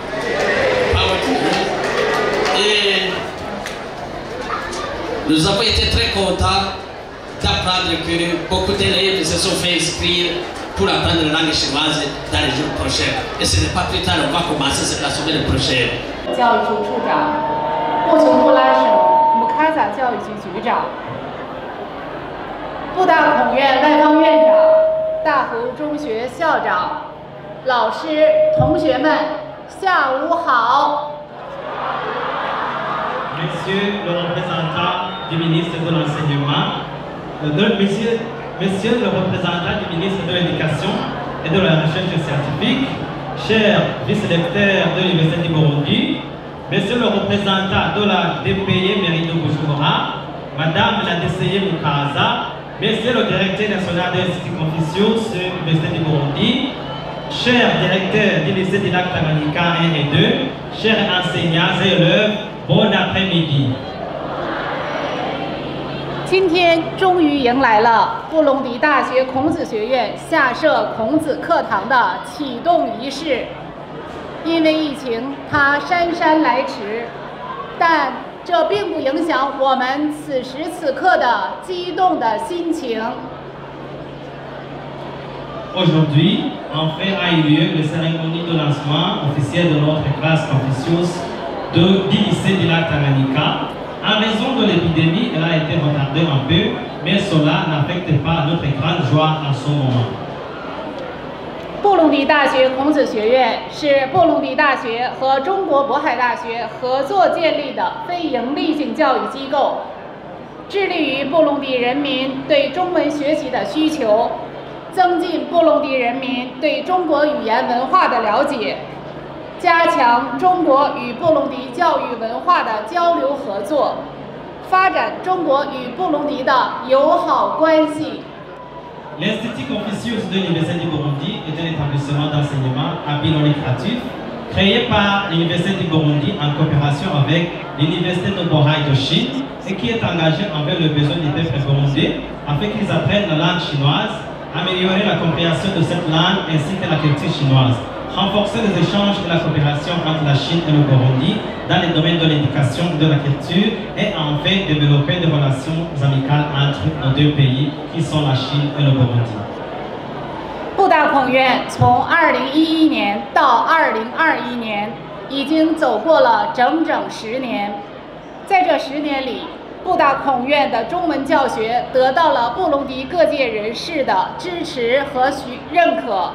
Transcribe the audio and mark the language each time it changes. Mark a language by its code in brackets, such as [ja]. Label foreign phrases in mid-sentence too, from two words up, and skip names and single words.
[fr] Et nous avons été très contents d'apprendre que beaucoup d'élèves se sont fait inscrire pour apprendre la langue chinoise dans les jours prochains. Et ce n'est pas plus tard, on va commencer cette la semaine prochaine. [zh] 教育处处长、布琼布拉省姆卡扎教育局局长、布大孔院外方院长、大湖中学校长、老师、同学们，下午好。 [fr] Monsieur le représentant du ministre de l'Enseignement, Monsieur le représentant du ministre de l'Éducation et de la Recherche scientifique, cher vice-recteur de l'Université du Burundi, Monsieur le représentant de la DPI Mérino Bujumbura, Madame la DCI Mukaza, Monsieur le directeur national de l'Institut Confucius de l'Université du Burundi, cher directeur du lycée de Lac Tanganyika 1 et 2, chers enseignants et élèves, bon après-midi. [zh] 今天终于迎来了布隆迪大学孔子学院下设孔子课堂的启动仪式。因为疫情，它姗姗来迟，但这并不影响我们此时此刻的激动的心情。 [fr] Aujourd'hui, enfin a eu lieu la cérémonie de lancement officielle de notre classe Confucius du lycée de Lac Tanganyika. En raison de l'épidémie, elle a été retardée un peu, mais cela n'affecte pas notre grande joie en ce moment. [zh] 布隆迪大学孔子学院是布隆迪大学和中国渤海大学合作建立的非营利性教育机构，致力于布隆迪人民对中文学习的需求，增进布隆迪人民对中国语言文化的了解，加强中国与布隆迪教育文化的交流合作，发展中国与布隆迪的友好关系。 [fr] L'Institut Confucius de l'Université du Burundi est un établissement d'enseignement à but non lucratif créé par l'Université du Burundi en coopération avec l'Université de Bohai de Chine et qui est engagé envers le besoin des peuples burundais afin qu'ils apprennent la langue chinoise, améliorer la compréhension de cette langue ainsi que la culture chinoise, renforcer les échanges et la coopération entre la Chine et le Burundi dans les domaines de l'éducation et de la culture et enfin développer des relations amicales entre nos deux pays qui sont la Chine et le Burundi. [zh] 布大孔院从2011年到2021年，已经走过了整整10年。在这10年里，布大孔院的中文教学得到了布隆迪各界人士的支持和认可。